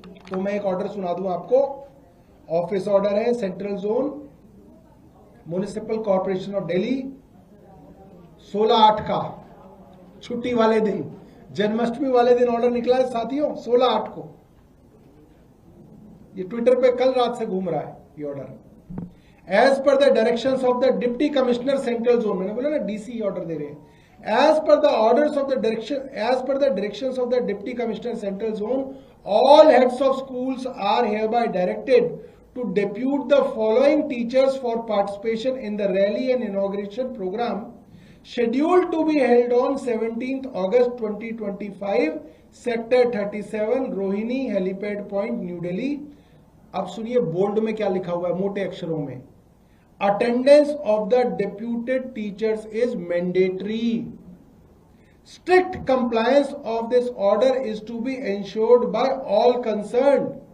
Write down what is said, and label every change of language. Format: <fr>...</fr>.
<hi>तो मैं एक ऑर्डर सुना दूं आपको। ऑफिस ऑर्डर है central zone municipal corporation of Delhi, 16/8 का, छुट्टी वाले दिन, जन्माष्टमी वाले दिन ऑर्डर निकला है साथियों, 16/8 को। ये ट्विटर पे कल रात से घूम रहा है ये order.</hi> <en>as per the directions of the deputy commissioner central zone,</en> <hi>मैंने बोला ना डीसी ऑर्डर दे रहे हैं।</hi> <en>As per the orders of the direction, as per the directions of the deputy commissioner central zone, all heads of schools are hereby directed to depute the following teachers for participation in the rally and inauguration program scheduled to be held on 17th August 2025, Sector 37, Rohini Helipad Point, New Delhi।</en> <hi>अब सुनिए bold में क्या लिखा हुआ है मोटे अक्षरों में।</hi> <en>Attendance of the deputed teachers is mandatory. Strict compliance of this order is to be ensured by all concerned।</en>